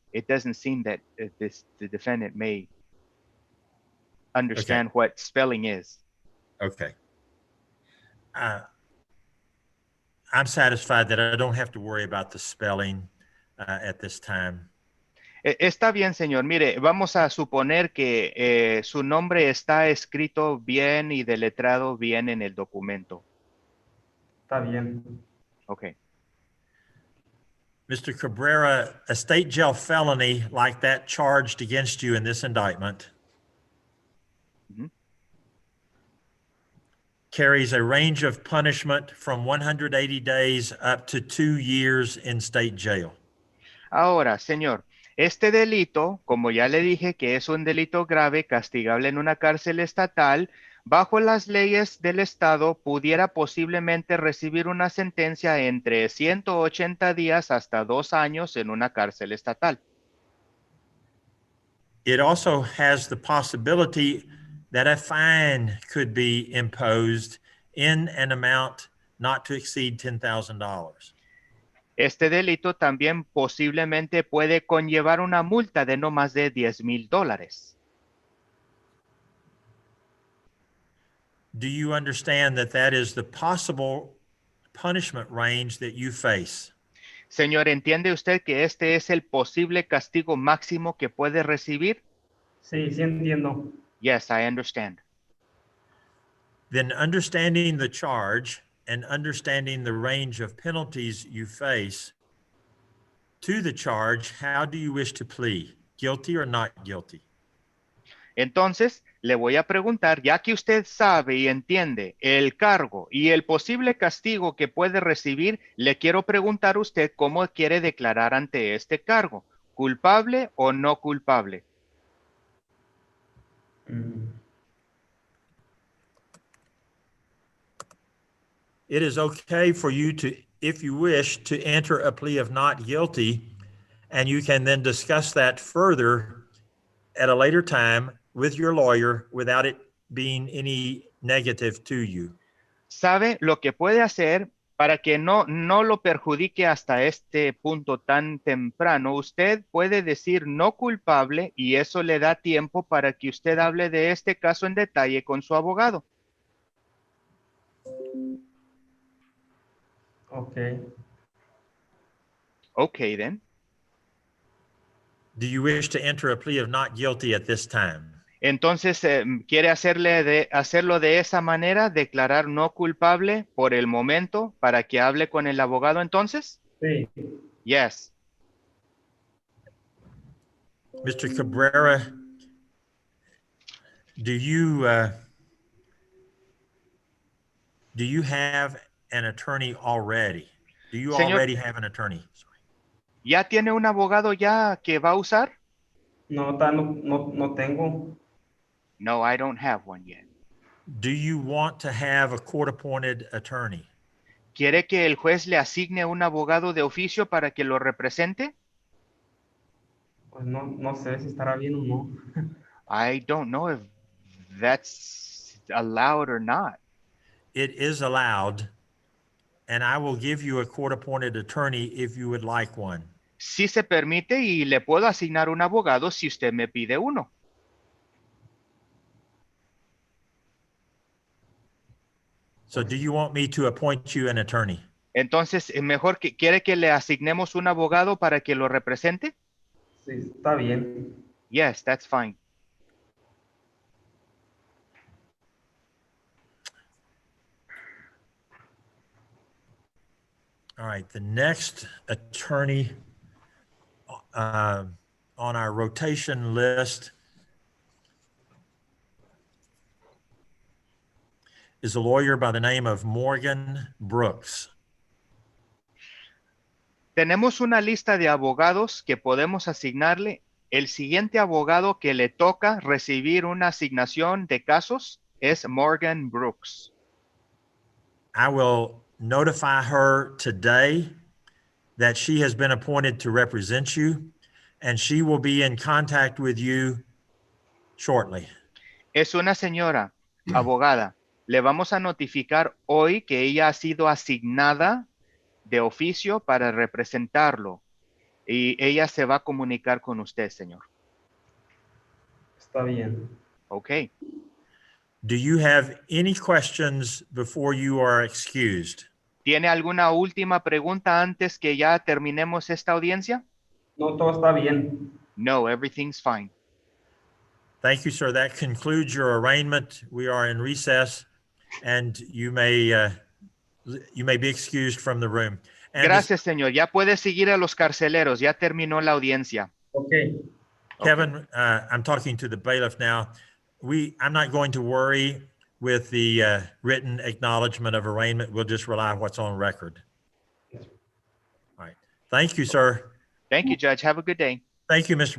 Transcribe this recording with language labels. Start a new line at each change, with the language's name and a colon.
English: it doesn't seem that the defendant may understand what spelling is. Okay. I'm satisfied that I don't have to worry about the spelling at this time.
Spanish: Está bien, señor. Mire, vamos a suponer que su nombre está escrito bien y deletrado bien en el documento. Está bien.
English: Okay. Mr. Cabrera, a state jail felony like that charged against you in this indictment carries a range of punishment from 180 days up to 2 years in state jail.
Spanish: Ahora, señor, este delito, como ya le dije que es un delito grave, castigable en una cárcel estatal, bajo las leyes del estado, pudiera posiblemente recibir una sentencia entre 180 días hasta 2 años en una cárcel estatal.
English: It also has the possibility that a fine could be imposed in an amount not to exceed $10,000.
Spanish: Este delito también posiblemente puede conllevar una multa de no más de $10,000.
English: Do you understand that that is the possible punishment range that you face?
Spanish: Señor, ¿entiende usted que este es el posible castigo máximo que puede recibir? Sí, sí entiendo.
English: Yes, I understand. Then understanding the charge and understanding the range of penalties you face to the charge, how do you wish to plead? Guilty or not guilty?
Spanish: Entonces, le voy a preguntar, ya que usted sabe y entiende el cargo y el posible castigo que puede recibir, le quiero preguntar a usted cómo quiere declarar ante este cargo, ¿culpable o no culpable?
English: It is okay for you to, if you wish, to enter a plea of not guilty, and you can then discuss that further at a later time with your lawyer without it being any negative to you.
Spanish: ¿Sabe lo que puede hacer para que no lo perjudique hasta este punto tan temprano? Usted puede decir no culpable y eso le da tiempo para que usted hable de este caso en detalle con su abogado.
English: Okay. Okay, then. Do you wish to enter a plea of not guilty at this time?
Spanish: Entonces, ¿quiere hacerlo de esa manera, declarar no culpable por el momento para que hable con el abogado entonces? Sí.
English: Yes. Mr. Cabrera, do you have an attorney already? Do you
Spanish: Señor,
English: already have an attorney? Sorry.
Spanish: ¿Ya tiene un abogado ya que va a usar? No tengo.
English: No, I don't have one yet. Do you want to have a court-appointed attorney?
Spanish: ¿Quiere que el juez le asigne un abogado de oficio para que lo represente? Pues no sé si estará bien o no.
English: I don't know if that's allowed or not. It is allowed, and I will give you a court-appointed attorney if you would like one.
Spanish: Sí se permite y le puedo asignar un abogado si usted me pide uno.
English: So do you want me to appoint you an attorney?
Spanish: Entonces, mejor que quiere que le asignemos un abogado para que lo represente? Sí, está bien.
English: Yes, that's fine. All right, the next attorney on our rotation list is a lawyer by the name of Morgan Brooks.
Spanish: Tenemos una lista de abogados que podemos asignarle. El siguiente abogado que le toca recibir una asignación de casos es Morgan Brooks.
English: I will notify her today that she has been appointed to represent you, and she will be in contact with you shortly.
Spanish: Es una señora abogada. Le vamos a notificar hoy que ella ha sido asignada de oficio para representarlo. Y ella se va a comunicar con usted, señor. Está bien.
English: Okay. Do you have any questions before you are excused?
Spanish: ¿Tiene alguna última pregunta antes que ya terminemos esta audiencia? No, todo está bien.
English: No, everything's fine. Thank you, sir. That concludes your arraignment. We are in recess, and you may be excused from the room. And
Spanish: Gracias, señor. Ya puede seguir a los carceleros. Ya terminó la audiencia.
English: Ok. Kevin, I'm talking to the bailiff now. I'm not going to worry with the written acknowledgement of arraignment. We'll just rely on what's on record. All right. Thank you, sir. Thank you, Judge. Have a good day. Thank you, Mr.